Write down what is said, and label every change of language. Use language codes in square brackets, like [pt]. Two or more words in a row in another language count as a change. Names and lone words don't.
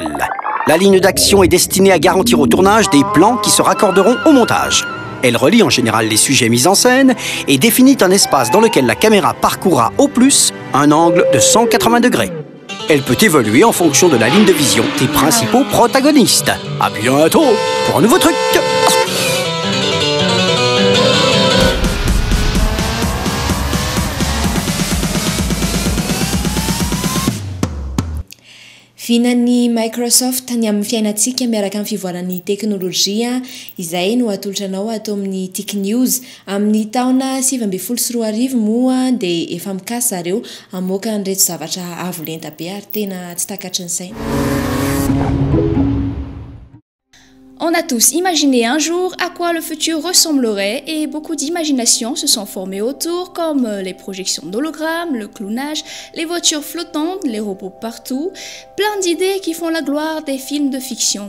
[fr] La ligne d'action est destinée à garantir au tournage des plans qui se raccorderont au montage. Elle relie en général les sujets mis en scène et définit un espace dans lequel la caméra parcourra au plus un angle de 180 degrés. Elle peut évoluer en fonction de la ligne de vision des principaux protagonistes. À bientôt pour un nouveau truc. [mg] Vinany Microsoft ny amin'ny fiainantsika miaraka amin'ny fivoaran'ny teknôlôjia izay no atolotra anao ato amin'ny Tik News amin'ny taona 2024 moa dia efa mikasy zareo amoaka an'ireto zavatra avo lenta be ary tena tsy takatry ny saina. [fr] On a tous imaginé un jour à quoi le futur ressemblerait et beaucoup d'imaginations se sont formées autour, comme les projections d'hologrammes, le clownage, les voitures flottantes, les robots partout, plein d'idées qui font la gloire des films de fiction.